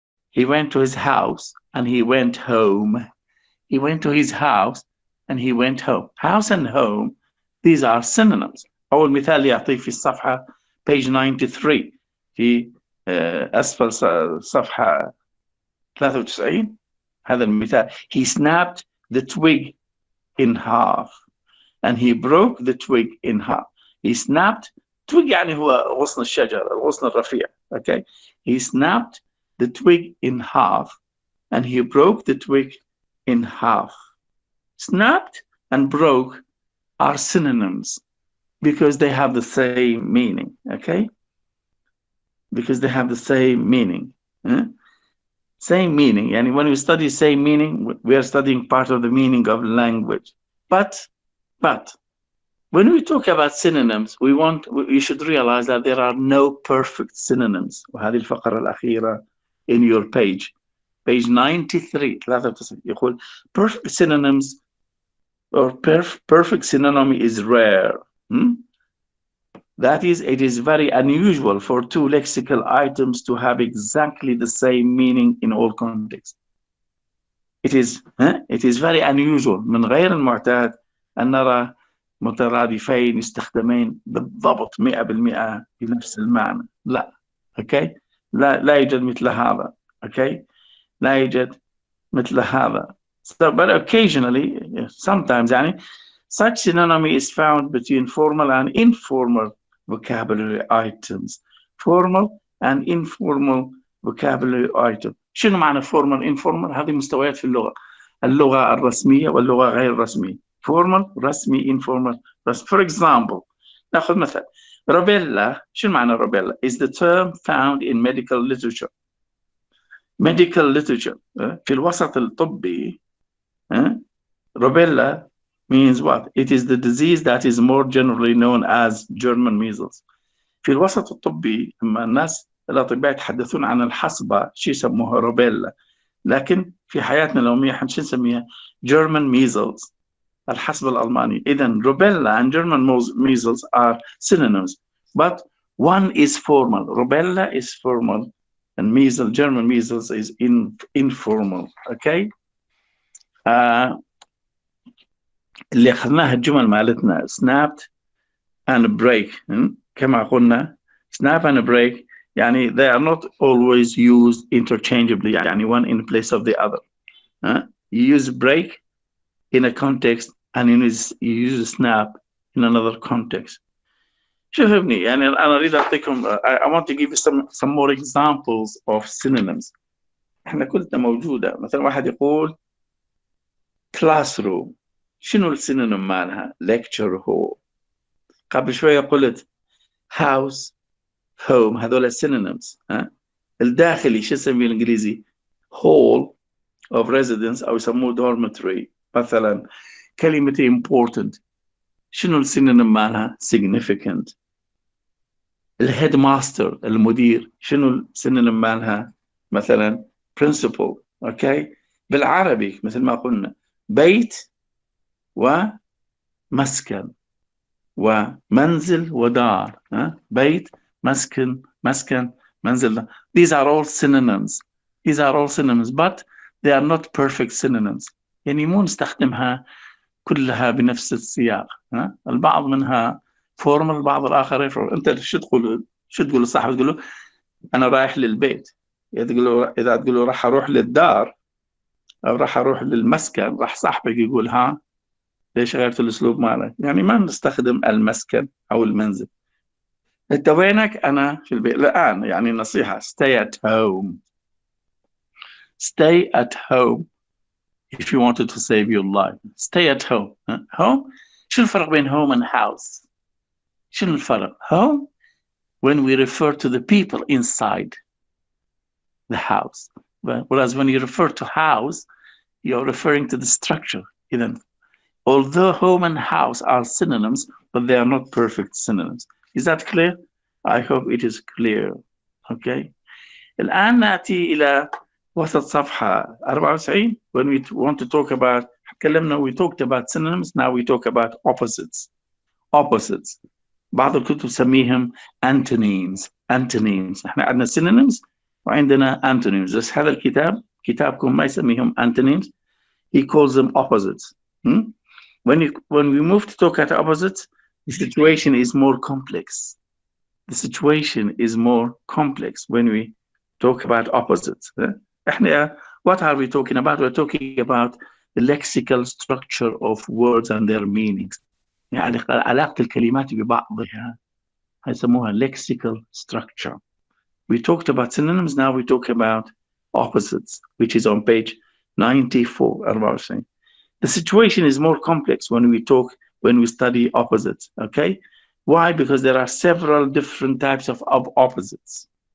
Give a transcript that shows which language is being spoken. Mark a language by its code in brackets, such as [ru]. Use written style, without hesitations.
[en] He went to his house and he went home. He went to his house and he went home. House and home, these are synonyms. [ar] أول مثال يعطيه في الصفحة [en] page 93 [ar] في أسفل صفحة 93. هذا المثال. [en] He snapped the twig in half and he broke the twig in half. He snapped twig [ar] يعني هو غصن الشجر الغصن الرفيع. [en] Okay. He snapped the twig in half and he broke the twig in half. Snapped and broke are synonyms because they have the same meaning. Okay. Because they have the same meaning. Same meaning. And when we study same meaning, we are studying part of the meaning of language. But when we talk about synonyms, you should realize that there are no perfect synonyms. [ar] وهذه الفقرة الأخيرة [en] in your page 93 [ar] يقول [en] perfect synonyms or perfect synonym is rare. That is, it is very unusual for two lexical items to have exactly the same meaning in all contexts. It is very unusual. [ar] من غير المعتاد أن نرى مترادفين يستخدمين بالضبط 100% بنفس المعنى. لا. Okay. لا يوجد مثل هذا. Okay. لا يوجد مثل هذا. [en] So, but occasionally, sometimes, such synonym is found between formal and informal vocabulary items. Formal and informal vocabulary items. [ar] شنو معنى formal informal؟ هذه مستويات في اللغة. اللغة الرسمية واللغة غير الرسمية. [en] Formal, رسمي, informal. For example, [ar] نأخذ مثلا. [en] Rubella, [ar] شنو معنى [en] rubella? Is the term found in medical literature. Medical literature. [ar] في الوسط الطبي. [en] Rubella means what? It is the disease that is more generally known as German measles. [ar] في الوسط الطبي لما الناس الأطباء يتحدثون عن الحصبة شيء يسموها روبيلا. لكن في حياتنا اليومية احنا شو نسميها؟ German measles. الحصبة الألمانية. [en] إذن rubella and German measles are synonyms, but one is formal. Rubella is formal, and measles, German measles, is informal. Okay. [ar] اللي أخذناها الجمل مالتنا snapped and break. كما قلنا [en] snap and break يعني they are not always used interchangeably يعني one in place of the other. You use break in a context and you use snap in another context. [ar] شوفني يعني أنا أريد أعطيكم [en] I want to give you some more examples of synonyms. [ar] إحنا كلنا موجودة. مثلا واحد يقول classroom. شنو السينونيم مالها؟ lecture hall. قبل شوية قلت house home. هذول synonyms. الداخلي شو اسمه بالإنجليزي؟ hall of residence أو يسموه dormitory. مثلا كلمة important شنو السينونيم مالها؟ significant. الهيدماستر المدير شنو السينونيم مالها؟ مثلا principal. اوكي. بالعربي مثل ما قلنا بيت ومسكن ومنزل ودار. بيت مسكن منزل. [en] These are all synonyms. But they are not perfect synonyms. [ar] يعني مو نستخدمها كلها بنفس السياق. البعض منها formal البعض الآخر informal. أنت شو تقول لصاحبك؟ تقول له أنا رايح للبيت. إذا تقول له راح أروح للدار أو راح أروح للمسكن راح صاحبك يقول ها ليش غيرت الأسلوب مالك؟ يعني ما نستخدم المسكن أو المنزل. أنت وينك؟ أنا في البيت الآن. يعني نصيحة [en] stay at home. Stay at home if you wanted to save your life. Stay at home. Home. [ar] شو الفرق بين [en] home and house؟ [ar] شنو الفرق؟ [en] Home when we refer to the people inside the house. Whereas when you refer to house, you're referring to the structure. إذن although home and house are synonyms, but they are not perfect synonyms. Is that clear? I hope it is clear. Okay. [ar] الآن نأتي إلى وسط صفحة 94. [en] When we want to talk about, we talked about synonyms, now we talk about opposites. Opposites. [ar] بعض الكتب تسميهم antonyms. Antonyms. احنا عندنا synonyms وعندنا antonyms. بس هذا الكتاب كتابكم ما يسميهم antonyms. [en] He calls them opposites. When we move to talk at opposites, the situation is more complex. The situation is more complex when we talk about opposites. What are we talking about? We're talking about the lexical structure of words and their meanings. [ar] يعني علاقة الكلمات ببعضها يسموها lexical structure. [en] We talked about synonyms, now we talk about opposites, which is on page 94. The situation is more complex when we study opposites, okay? Why? Because there are several different types of opposites.